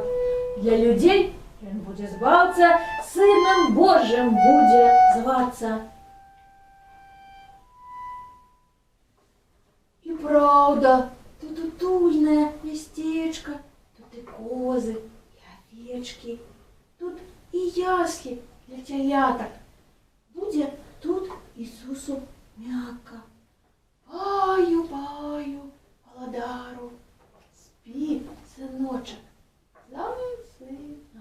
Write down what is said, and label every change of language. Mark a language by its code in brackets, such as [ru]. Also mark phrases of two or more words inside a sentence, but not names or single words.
[be] Для людзей ён будзе збаўца, [ru] Сыном Божьим будет зваться. И правда, тут утульное местечко, тут и козы, и овечки, тут и ясли для теляток. Будет тут Иисусу мягко. [be] Паю, паю, Володару, спи, сыночек, засынай.